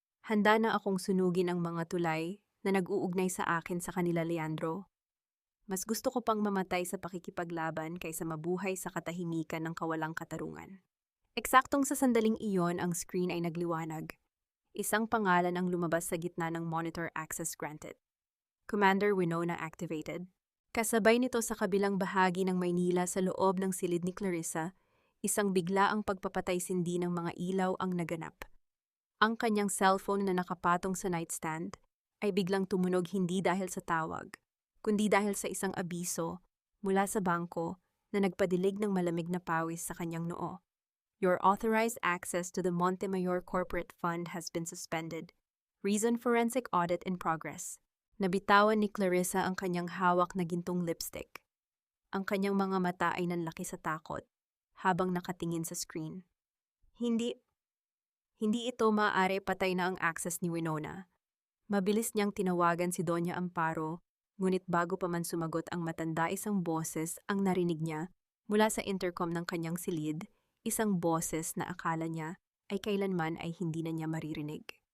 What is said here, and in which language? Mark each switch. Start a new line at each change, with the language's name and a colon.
Filipino: Handa na akong sunugin ang mga tulay na nag-uugnay sa akin sa kanila, Leandro. Mas gusto ko pang mamatay sa pakikipaglaban kaysa mabuhay sa katahimikan ng kawalang katarungan. Eksaktong sa sandaling iyon, ang screen ay nagliwanag. Isang pangalan ang lumabas sa gitna ng monitor.
English: Access granted. Commander Winona activated.
Filipino: Kasabay nito sa kabilang bahagi ng Maynila sa loob ng silid ni Clarissa, isang biglaang pagpapatay-sindi ng mga ilaw ang naganap. Ang kanyang cellphone na nakapatong sa nightstand ay biglang tumunog, hindi dahil sa tawag, kundi dahil sa isang abiso mula sa bangko na nagpadilig ng malamig na pawis sa kanyang noo.
English: Your authorized access to the Montemayor Corporate Fund has been suspended. Reason: forensic audit in progress.
Filipino: Nabitawan ni Clarissa ang kanyang hawak na gintong lipstick. Ang kanyang mga mata ay nanlaki sa takot habang nakatingin sa screen. Hindi ito maaari, patay na ang access ni Winona. Mabilis niyang tinawagan si Doña Amparo, ngunit bago pa man sumagot ang matanda, isang boses ang narinig niya mula sa intercom ng kanyang silid, isang boses na akala niya ay kailanman ay hindi na niya maririnig.